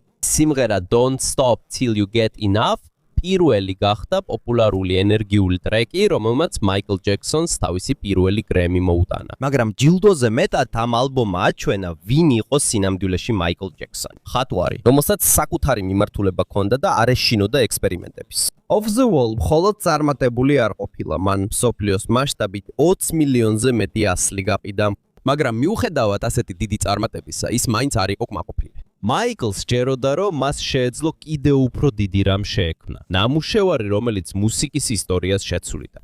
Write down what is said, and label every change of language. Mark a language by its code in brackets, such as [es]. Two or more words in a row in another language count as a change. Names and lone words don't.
[ka] სიმღერა Don't Stop Till You Get Enough პირველი გახდა პოპულარული ენერგიული ტრეკი, რომელმაც მაიკლ ჯექსონს თავისი პირველი გრემი მოუტანა. მაგრამ ჯილდოზე მეტად ამ ალბომმა აჩვენა, ვინ იყო სინამდვილეში მაიკლ ჯექსონი. ხატვარი, რომელსაც საკუთარი მიმართულება ჰქონდა და არ ეშინოდა ექსპერიმენტების. Off the Wall მხოლოდ წარმატებული არ ყოფილა, მან მსოფლიოს მასშტაბით 20 მილიონზე მეტი ასლი გაპიდა. მაგრამ მიუხედავად ასეთი დიდი წარმატებისა, ის მაინც არ იყო კმაყოფილი. მაიკლს სჯეროდა, რომ მას შეეძლო კიდევ უფრო დიდი რამ შეექმნა. ნამუშევარი, რომელიც მუსიკის ისტორიას შეცვლიდა.